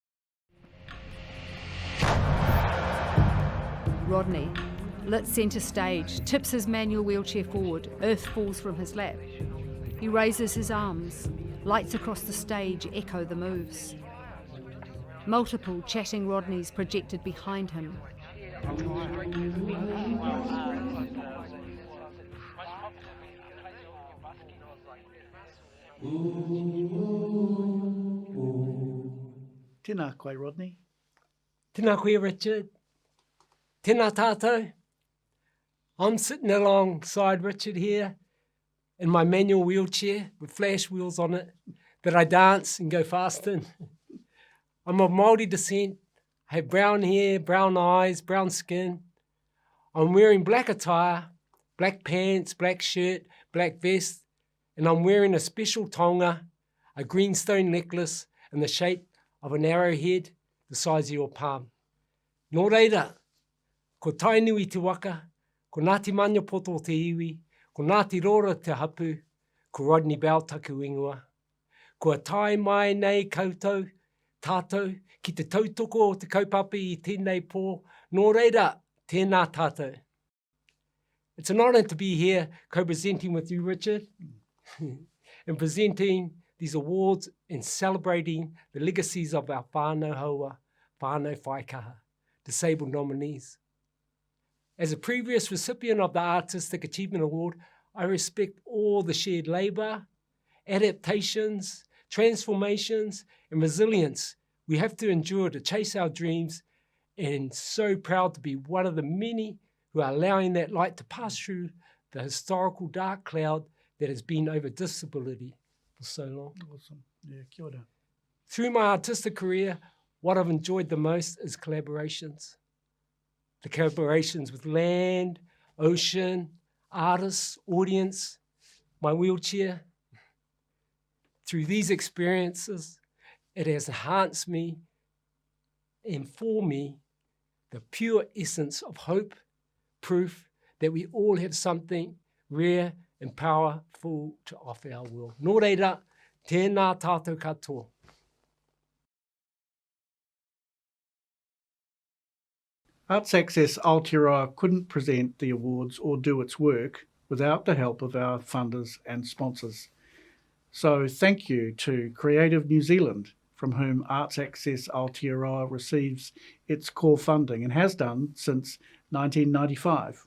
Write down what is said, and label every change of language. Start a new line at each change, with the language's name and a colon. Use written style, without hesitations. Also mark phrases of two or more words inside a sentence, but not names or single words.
English: Rodney, lit centre stage, tips his manual wheelchair forward, earth falls from his lap. He raises his arms, lights across the stage echo the moves. Multiple chatting Rodneys projected behind him.
Māori: Tēnā koe, Rodney. Tēnā koe, Richard. Tēnā tātou.
English: I'm sitting alongside Richard here in my manual wheelchair with flash wheels on it that I dance and go fast in. I'm of Māori descent. I have brown hair, brown eyes, brown skin. I'm wearing black attire, black pants, black shirt, black vest, and I'm wearing a special tonga, a greenstone necklace in the shape of an arrowhead the size of your palm.
Māori: Nō reira, ko tainui te waka, ko Ngāti Maniapoto te iwi, ko Ngāti Rora te hapu, ko Rodney Bell taku ingoa. Kua tai mai nei koutou, tātou, ki te tautoko o te kaupapa I tēnei pō, nō reira, tēnā tātou.
English: It's an honour to be here co-presenting with you, Richard, and presenting these awards and celebrating the legacies of our
Māori: whānau haua, whānau whaikaha,
English: disabled nominees. As a previous recipient of the Artistic Achievement Award, I respect all the shared labour, adaptations, transformations, and resilience we have to endure to chase our dreams, and so proud to be one of the many who are allowing that light to pass through the historical dark cloud that has been over disability for so long. Awesome. Yeah,
Māori: kia ora.
English: Through my artistic career, what I've enjoyed the most is collaborations. The collaborations with land, ocean, artists, audience, my wheelchair. Through these experiences, it has enhanced me and for me the pure essence of hope, proof that we all have something rare and powerful to offer our world.
Māori: Nō reira, tēnā tātou katoa.
English: Arts Access Aotearoa couldn't present the awards or do its work without the help of our funders and sponsors. So thank you to Creative New Zealand, from whom Arts Access Aotearoa receives its core funding and has done since 1995.